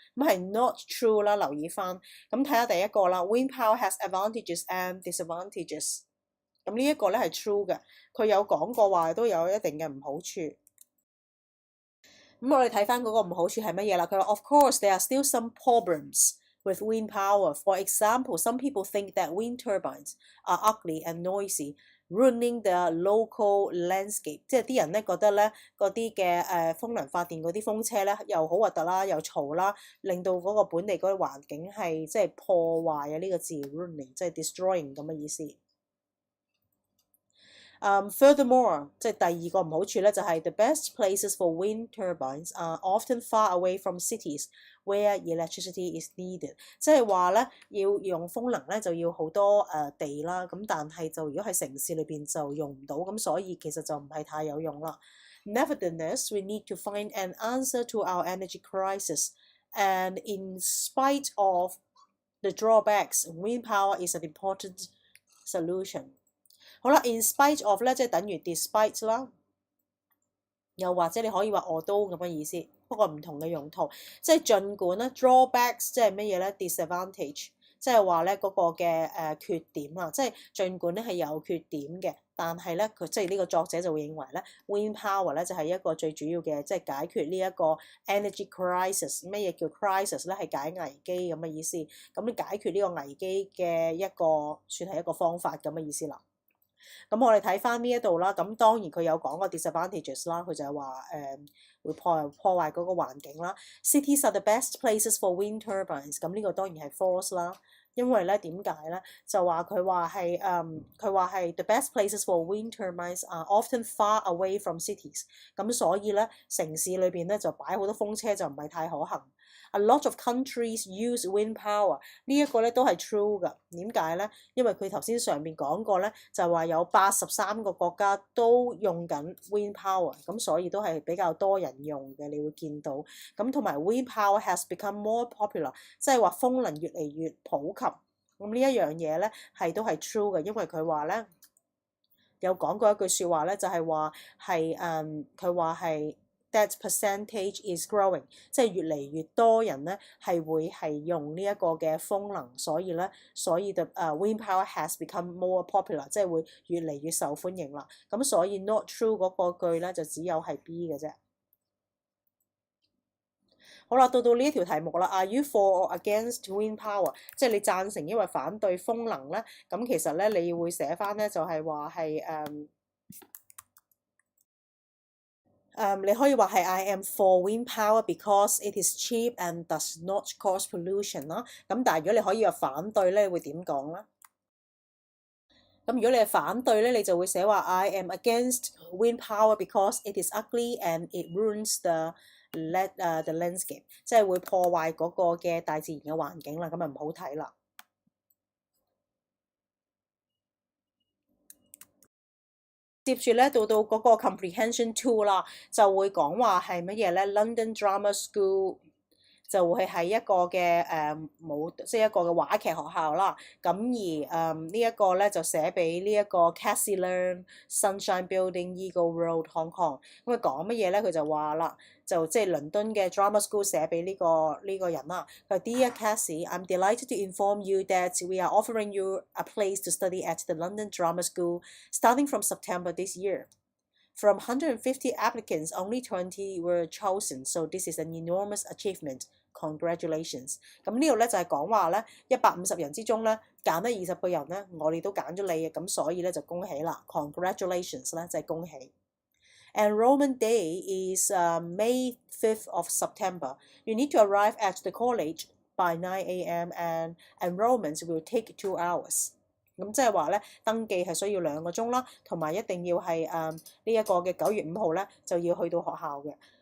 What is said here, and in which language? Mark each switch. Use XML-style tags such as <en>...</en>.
<yue>咁係</yue> <en>not true</en> <yue>啦，留意翻。咁睇下第一個啦</yue> <en>，Wind power has advantages and disadvantages。</en> <yue>咁呢一個咧係 true 嘅，佢有講過話都有一定嘅唔好處。咁我哋睇翻嗰個唔好處係乜嘢啦？佢話</yue> <en>Of course there are still some problems with wind power. For example, some people think that wind turbines are ugly and noisy, ruining the local landscape。</en> <yue>即係啲人咧覺得咧嗰啲嘅風能發電嗰啲風車咧又好核突啦，又嘈啦，令到嗰個本地嗰啲環境係即係破壞啊！呢個字 ruining 即係 destroying 咁嘅意思。</yue> <en>Furthermore，</en> <yue>即係第二個唔好處咧，就係</yue> <en>the best places for wind turbines are often far away from cities where electricity is needed。</en> <yue>即係話咧，要用風能咧就要好多地啦，咁但係就如果喺城市裏邊就用唔到，咁所以其實就唔係太有用啦。</yue> <en>Nevertheless, we need to find an answer to our energy crisis, and in spite of the drawbacks, wind power is an important solution。</en> <yue>好啦 ，</yue> <en>in spite of</en> <yue>咧，即係等於 despite 啦，又或者你可以話although咁嘅意思，不過唔同嘅用途。即係儘管咧 ，drawbacks 即係乜嘢咧 ？disadvantage 即係話咧嗰個嘅缺點啊，即係儘管咧係有缺點嘅，但係咧佢即係呢個作者就會認為咧</yue> <en>wind power</en> <yue>咧就係一個最主要嘅，即係解決呢一個</yue> <en>energy crisis。</en> <yue>乜嘢叫 crisis 咧？係解危機咁嘅意思。咁你解決呢個危機嘅一個算係一個方法咁嘅意思啦。咁我哋睇翻呢一度啦，咁當然佢有講過 disadvantages 啦，佢就係話會破壞嗰個環境啦。</yue> <en>Cities are the best places for wind turbines，</en> <yue>咁呢個當然係 false 啦，因為咧點解咧？就話佢話係</yue> <en>the best places for wind turbines are often far away from cities，</en> <yue>咁所以咧城市裏邊咧就擺好多風車就唔係太可行。</yue> <en>A lot of countries use wind power，</en> <yue>呢一個咧都係 true 㗎。點解咧？因為佢頭先上面講過咧，就話有83個國家都用緊</yue> <en>wind power，</en> <yue>咁所以都係比較多人用嘅，你會見到。咁同埋</yue> <en>wind power has become more popular，</en> <yue>即係話風能越嚟越普及。咁呢一樣嘢咧都係 true 嘅，因為佢話咧有講過一句説話咧，就係話係佢話係</yue> <en>that percentage is growing，</en> <yue>即係越嚟越多人咧係會係用呢一個嘅風能，所以</yue> <en>the wind power has become more popular，</en> <yue>即係會越嚟越受歡迎啦。咁所以</yue> <en>not true</en> <yue>嗰個句咧就只有係 B 嘅啫。好啦，到呢一條題目啦。</yue> <en>Are you for or against wind power？</en> <yue>即係你贊成抑或反對風能咧？咁其實咧你會寫翻咧就係話係你可以話係</yue> <en>I am for wind power because it is cheap and does not cause pollution</en> <yue>啦。咁但係如果你可以話反對咧，你會點講咧？咁如果你係反對咧，你就會寫話</yue> <en>I am against wind power because it is ugly and it ruins the landscape，</en> <yue>即係會破壞嗰個嘅大自然嘅環境啦，咁啊唔好睇啦。接住咧到嗰個 comprehension 2啦，就會講話係乜嘢咧 ？London Drama School 就會係一個嘅即係一個嘅話劇學校啦。咁而呢一個咧就寫俾呢一個 Cassie Learn Sunshine Building Eagle Road Hong Kong。咁佢講乜嘢咧？佢就話啦，就即係倫敦嘅 Drama School 寫俾呢個人啦。</yue> <en>佢話 Dear Cassie, I'm delighted to inform you that we are offering you a place to study at the London Drama School starting from September this year. From 150 applicants, only 20 were chosen, so this is an enormous achievement. Congratulations！</en> <yue>咁呢度咧就係講話咧150人之中咧揀得20個人咧，我哋都揀咗你嘅，咁所以咧就恭喜啦 ！Congratulations 咧就係恭喜。</yue> <en>Enrollment day is May 5th of September. You need to arrive at the college by 9 a.m. and enrollment will take 2 hours.</en> <yue>咁即係話咧登記係需要2個鐘啦，同埋一定要係呢一個嘅9月5號咧就要去到學校嘅。</yue>